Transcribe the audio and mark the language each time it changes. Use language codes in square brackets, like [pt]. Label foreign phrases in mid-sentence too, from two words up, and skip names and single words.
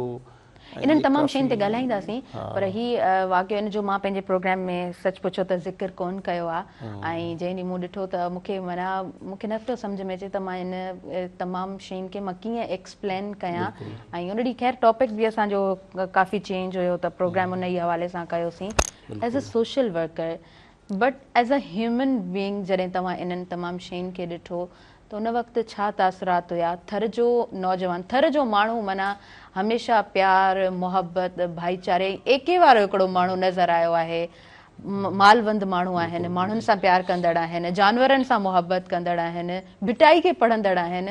[sd] इन्हनि तमामु शयुनि ते ॻाल्हाईंदासीं, पर हीउ वाक़ियो इन जो मां पंहिंजे प्रोग्राम में सच पुछो त ज़िक्र कोन कयो आहे। ऐं जंहिं ॾींहुं मूं ॾिठो त मूंखे माना मूंखे न पियो सम्झ में अचे त मां इन तमामु शयुनि खे मां कीअं एक्सप्लेन कयां। ऐं उन ॾींहुं ख़ैर टॉपिक बि असांजो काफ़ी चेंज हुयो त प्रोग्राम उन ई हवाले सां कयोसीं [en] as a social worker, but as a human being [sd] जॾहिं तव्हां इन्हनि तमामु शयुनि खे ॾिठो त उन वक़्तु छा तासुरात हुया? थर जो नौजवान, थर जो माण्हू माना हमेशह प्यार मोहब्बत भाईचारे एके वारो हिकिड़ो माण्हू नज़र आयो आहे। मालवंद माण्हू आहिनि, माण्हुनि सां प्यार कंदड़ आहिनि, जानवरनि सां मोहब्बत कंदड़ आहिनि, भिटाई खे पढ़ंदड़ आहिनि।